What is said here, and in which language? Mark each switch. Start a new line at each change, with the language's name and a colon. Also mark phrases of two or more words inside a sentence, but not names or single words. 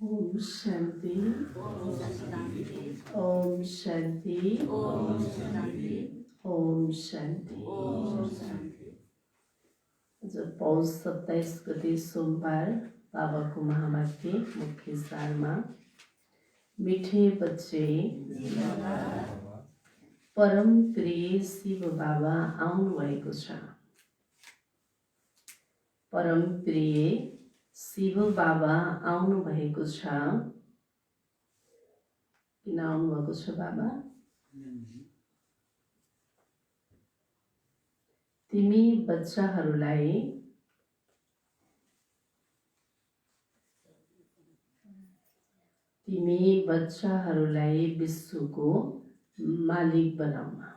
Nepali: शांति ओम शांति ओम शांति ओम शांति ओम शांति। ओम शांति। आज पौष 27 गते सोमबार बाबाको महावाक्य मुख्य सारमा
Hindi: मीठे बच्चे
Nepali: परम प्रिय शिव बाबा आउनु भएको छ। परम प्रिय शिव बाबा आउनु भएको छ। किन आउनु भएको छ बाबा? तिमी बच्चाहरूलाई विश्वको मालिक बनाउन।